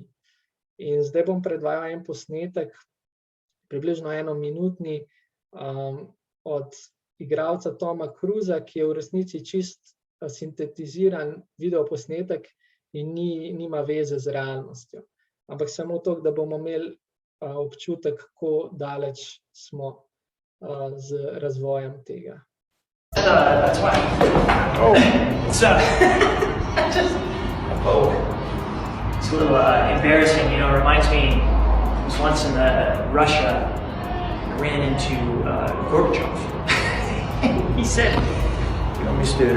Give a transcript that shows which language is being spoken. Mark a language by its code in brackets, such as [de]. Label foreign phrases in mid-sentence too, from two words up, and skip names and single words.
[sl] In zdaj bom predvajal en posnetek, približno 1-minutni, od igralca Toma Cruisa, ki je v resnici čist sintetiziran videoposnetek in nima veze z realnostjo. Ampak samo to, da bomo imeli občutek, kako daleč smo z razvojem tega. [en] That's why. Oh. It's just it's a little embarrassing, you know. It reminds me, I was once in Russia, I ran into Gorbachev. He said, "You know, Mr.